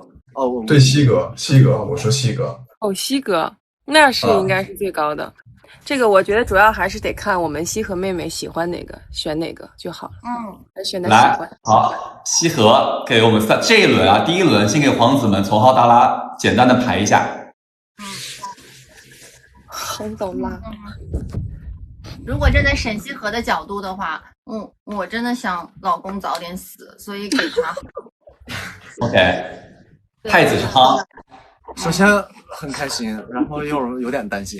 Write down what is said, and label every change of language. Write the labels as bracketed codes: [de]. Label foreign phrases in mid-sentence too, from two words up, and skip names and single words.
[zh] 對，西哥，我說西哥。西哥。那是應該是最高的，這個我覺得主要還是得看我們羲和妹妹喜歡哪個，選哪個就好了。選她喜歡。好，羲和給我們這一輪啊，第一輪先給皇子們從浩大拉簡單的排一下。紅豆拉。如果站在沈西河的角度的话，我真的想老公早点死，所以给他。 OK， 太子是夯。首先很开心，然后又有点担心。